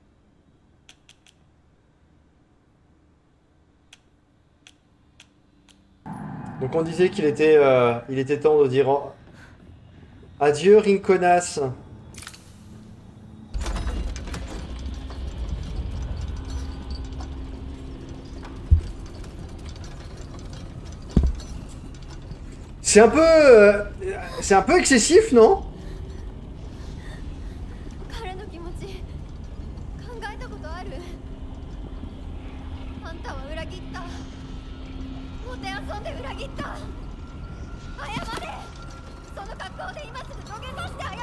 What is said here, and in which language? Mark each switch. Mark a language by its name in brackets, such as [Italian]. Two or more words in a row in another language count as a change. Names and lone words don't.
[French] Donc on disait il était temps de dire adieu Rinconas. C'est un peu, c'est un peu excessif, non? [Japanese] 彼の気持ち考えたことある？あんたは裏切った。もてあそんで裏切った。謝れ。その格好で今すぐ土下座して謝れ。